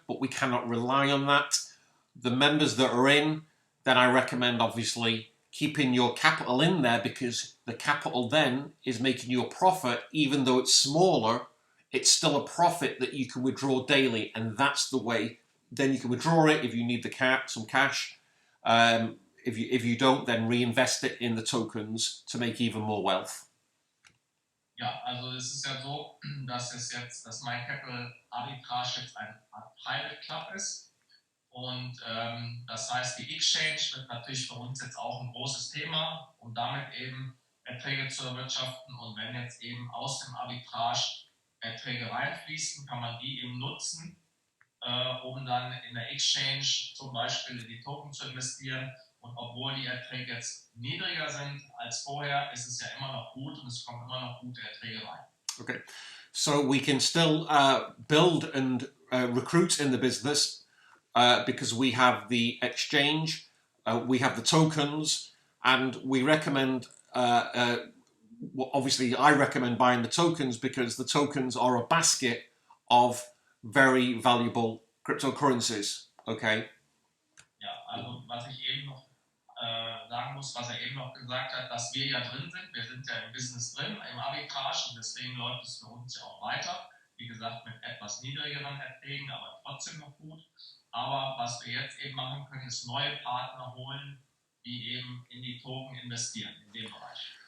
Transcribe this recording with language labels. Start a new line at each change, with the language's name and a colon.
English: But we cannot rely on that. The members that are in, then I recommend obviously keeping your capital in there, because the capital then is making you a profit, even though it's smaller. It's still a profit that you can withdraw daily, and that's the way. Then you can withdraw it if you need some cash. If you don't, then reinvest it in the tokens to make even more wealth.
German: Ja, also es ist ja so, dass das MindCAPITAL Arbitrage jetzt ein Private Club ist, und das heißt, die Exchange wird natürlich für uns jetzt auch ein großes Thema, um damit eben Erträge zu erwirtschaften, und wenn jetzt eben aus dem Arbitrage Erträge reinfließen, kann man die eben nutzen, um dann in der Exchange zum Beispiel in die Token zu investieren. Und obwohl die Erträge jetzt niedriger sind als vorher, ist es ja immer noch gut, und es kommen immer noch gute Erträge rein.
English: Okay, so we can still build and recruit in the business because we have the exchange, we have the tokens, and we recommend obviously, I recommend buying the tokens because the tokens are a basket of very valuable cryptocurrencies. Okay.
German: Ja, also was ich eben noch sagen muss, was er eben noch gesagt hat, dass wir ja drin sind. Wir sind ja im Business drin, im Arbitrage, und deswegen läuft es für uns ja auch weiter. Wie gesagt, mit etwas niedrigeren Erträgen, aber trotzdem noch gut. Aber was wir jetzt eben machen können, ist neue Partner holen, die eben in die Token investieren, in dem Bereich.